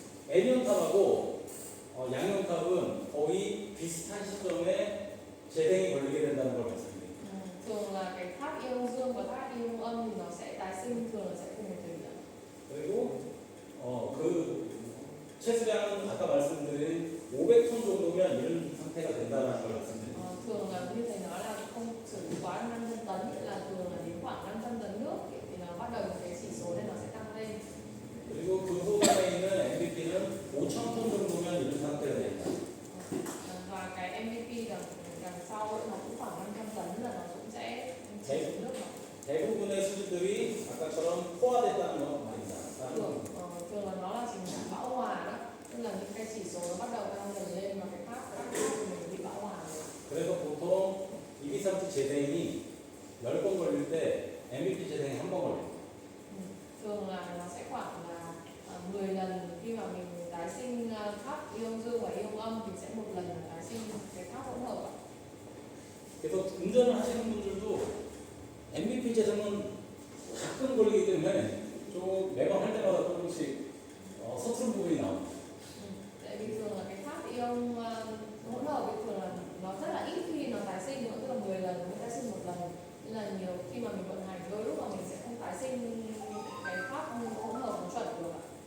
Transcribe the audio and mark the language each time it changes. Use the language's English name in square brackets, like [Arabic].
[Korean] Nion탑하고 양ion탑은 거의 비슷한 시점에 재생이 걸리게 된다는 걸 말씀드립니다. [Vietnamese] thường là cái tháp ion dương và tháp ion âm thì nó sẽ tái sinh, thường là sẽ cùng một thời điểm. [Korean] 그리고 그 최수량은 아까 말씀드린 500톤 정도면 이런 상태가 된다는 걸 말씀드립니다. [Vietnamese] Thường là như thầy nói là không sử dụng quá 500 tấn, nghĩa là thường là đến khoảng 500 tấn nước thì nó bắt đầu cái chỉ số này nó sẽ tăng lên. [Korean] 그리고 그 소관에 있는 MVP는 5,000톤 정도면 이런 상태가 됩니다. [Vietnamese] Và cái MVP đằng sau ấy nó cũng khoảng 500 tấn là nó cũng sẽ chỉ số nước nó. [Korean] 대부분의 수준들이 아까처럼 포화됐다는 거 말입니다. [Vietnamese] Thường là nó là trình trạng bão hòa đó, tức là những cái chỉ số nó bắt đầu tăng dần lên và cái tháp các tháp của mình bị bão hòa rồi. [Korean] 그래서 보통 이비삼지 재생이 10번 걸릴 때 MVP 재생이 한 번 걸려요. [Vietnamese] Thường là nó sẽ khoảng là 10 lần khi mà mình tái sinh tháp ion dương và ion âm thì sẽ một lần tái sinh cái tháp hỗn hợp ạ. [Korean] 그래서 운전을 하시는 분들도 MVP 재생은 가끔 걸리기 때문에 좀 매번 할 때마다 조금씩 서투른 부분이 나옵니다. [Vietnamese] Tại vì thường là cái tháp ion hỗn hợp thì thường là nó rất là ít khi nó tái sinh nữa, tức là 10 lần mới tái sinh một lần. Nên là nhiều khi mà mình vận hành đôi lúc mà mình sẽ không tái sinh cái tháp hỗn hợp nó chuẩn được ạ.